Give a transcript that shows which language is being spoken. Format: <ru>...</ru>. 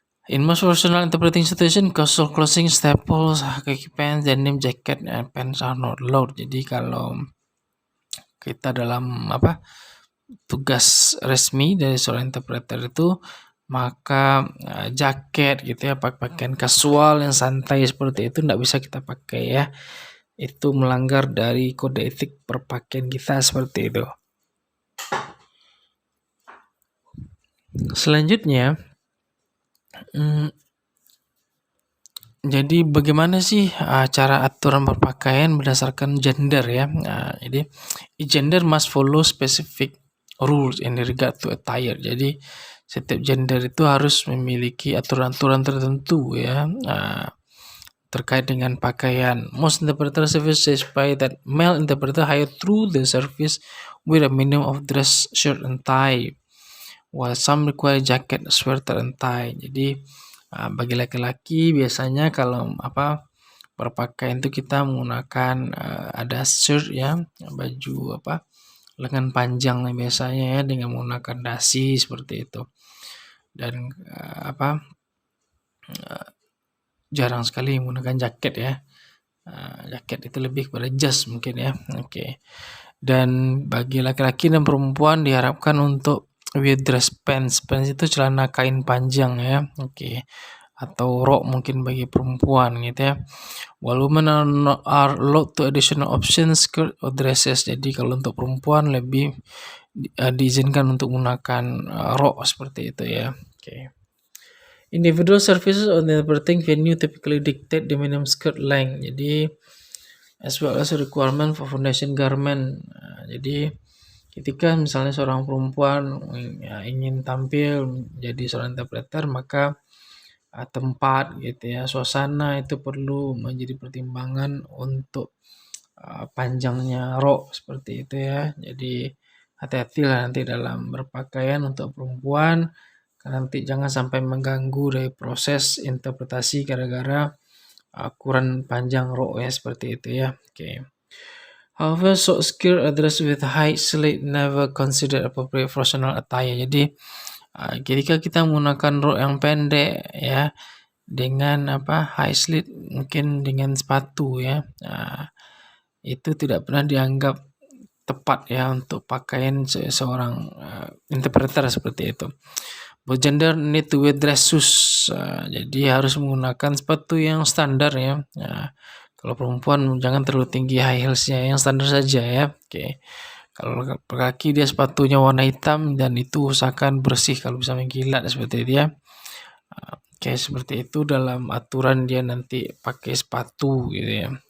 <en>In most personal interpreting situation, casual clothing, staples, kaki pants, denim jacket, and pants are not allowed.</en> <id>Jadi kalau kita dalam tugas resmi dari seorang interpreter itu, maka jaket gitu ya, pakaian kasual yang santai seperti itu tidak bisa kita pakai ya. Itu melanggar dari kode etik perpakaian kita seperti itu. Selanjutnya, jadi bagaimana sih cara aturan berpakaian berdasarkan gender ya?</id> <en>Jadi gender must follow specific rules in regard to attire.</en> <id>Jadi setiap gender itu harus memiliki aturan-aturan tertentu ya terkait dengan pakaian.</id> <en>Most interpreter service specify that male interpreter hire through the service with a minimum of dress shirt and tie, while some require jacket, sweater, and tie.</en> <id>Jadi bagi laki-laki biasanya kalau berpakaian itu kita menggunakan ada shirt ya, baju lengan panjang biasanya ya dengan menggunakan dasi seperti itu. Dan jarang sekali menggunakan jaket ya. Jaket itu lebih kepada jas mungkin ya. Oke. Dan bagi laki-laki dan perempuan diharapkan untuk wear dress pants. Pants itu celana kain panjang ya. Oke. Atau rok mungkin bagi perempuan gitu ya.</id> <en>While women are allowed to additional options skirt or dresses.</en> <id>Jadi kalau untuk perempuan lebih diizinkan untuk menggunakan rok seperti itu ya. Oke.</id> <en>Individual services on the interpreting venue typically dictate the minimum skirt length. Jadi as well as a requirement for foundation garment.</en> <id>Jadi ketika misalnya seorang perempuan ingin tampil menjadi seorang interpreter, maka tempat gitu ya, suasana itu perlu menjadi pertimbangan untuk panjangnya rok seperti itu ya. Jadi hati-hatilah nanti dalam berpakaian untuk perempuan, karena nanti jangan sampai mengganggu dari proses interpretasi gara-gara ukuran panjang rok ya seperti itu ya. Oke.</id> <en>However, short skirt addressed with high slit never considered appropriate professional attire.</en> <id>Jadi ketika kita menggunakan rok yang pendek ya dengan high slit mungkin dengan sepatu ya, itu tidak pernah dianggap tepat ya untuk pakaian seorang interpreter seperti itu.</id> <en>Both gender need to wear dress shoes.</en> <id>Jadi harus menggunakan sepatu yang standar ya. Kalau perempuan jangan terlalu tinggi high heelsnya, yang standar saja ya. Oke. Kalau kaki dia sepatunya warna hitam dan itu usahakan bersih kalau bisa mengkilat seperti itu ya. Oke, seperti itu dalam aturan dia nanti pakai sepatu gitu ya.</id>